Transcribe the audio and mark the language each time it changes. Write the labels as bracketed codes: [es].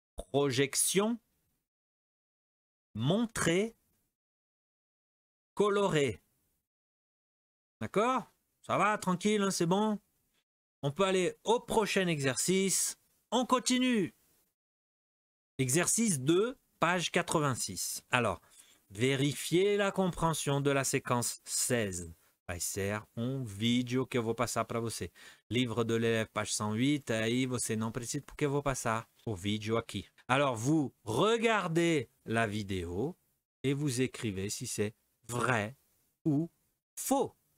[fr] Projection. Montrer. Coloré. D'accord? Ça va, tranquille, hein, c'est bon? On peut aller au prochain exercice. On continue. Exercice 2, page 86. Alors, vérifiez la compréhension de la séquence 16. [pt] Vai ser vídeo que eu vou passar para você. [fr] Livre de l'élève, page 108. [pt] Aí você não precisa porque eu vou passar o vídeo aqui. [fr] Alors, vous regardez la vidéo et vous écrivez si c'est vrai ou faux.